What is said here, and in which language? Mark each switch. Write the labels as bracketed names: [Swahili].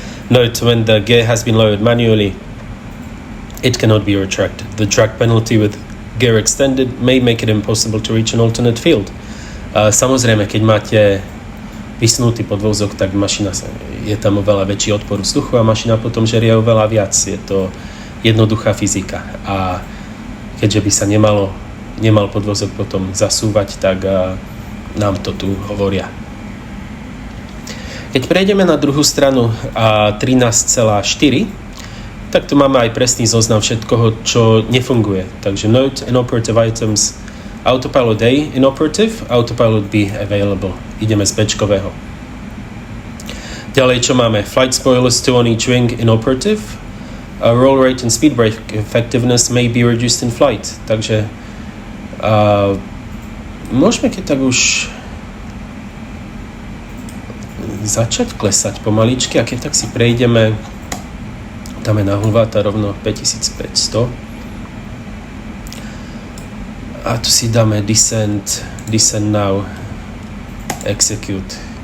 [English] Note, when the gear has been lowered manually, it cannot be retracted. The track penalty with gear extended may make it impossible to reach an alternate field. [Slovak] Samozrejme, keď máte vysunutý podvozok, tak mašina je tam oveľa väčší odpor vzduchu a mašina potom žerie oveľa viac. Je to jednoduchá fyzika. A keďže by sa nemal podvozok potom zasúvať, tak nám to tu hovoria. Keď prejdeme na druhú stranu 13,4, tak tu máme aj presný zoznam všetkoho, čo nefunguje. Takže [English] note inoperative items, autopilot A inoperative, autopilot B available. [Slovak] Ideme z Bčkového. Ďalej, čo máme? [English] Flight spoilers 2 on each wing inoperative. Roll rate and speed brake effectiveness may be reduced in flight. [Slovak] Takže môžeme keď tak už začať klesať pomaličky a keď tak si prejdeme, dáme na hulváta rovno 5500 a tu si dáme [English] descent now, execute.